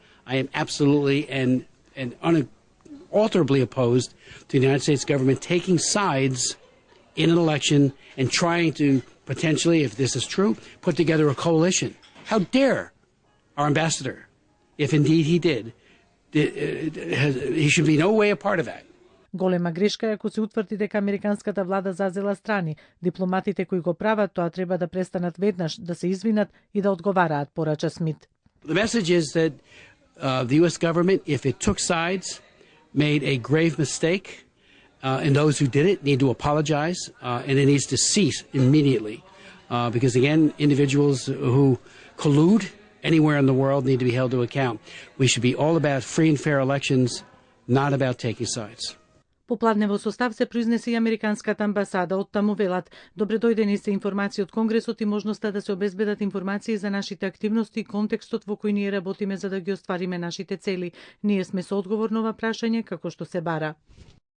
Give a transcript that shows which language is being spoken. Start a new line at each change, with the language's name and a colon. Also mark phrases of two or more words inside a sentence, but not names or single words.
English: I am absolutely and unalterably opposed to the United States government taking sides in an election and trying to potentially, if this is true, put together a coalition. How dare our ambassador, if indeed he did, he should be no way a part of that.
Macedonian: Голема грешка е ако се утврди дека американската влада зазела страни. Дипломатите кои го прават тоа треба да престанат веднаш, да се извинат и да одговараат, порача Смит.
English: The message is that the U.S. government, if it took sides, made a grave mistake, and those who did it need to apologize, and it needs to cease immediately. Because again, individuals who collude anywhere in the world need to be held to account. We should be all about free and fair elections, not about taking sides.
Macedonian: Попладне во состав се произнесе и Американската амбасада. Од таму велат: добре дојдени се информации од Конгресот и можноста да се обезбедат информации за нашите активности и контекстот во кој ние работиме за да ги оствариме нашите цели. Ние сме соодговорно ова прашање како што се бара.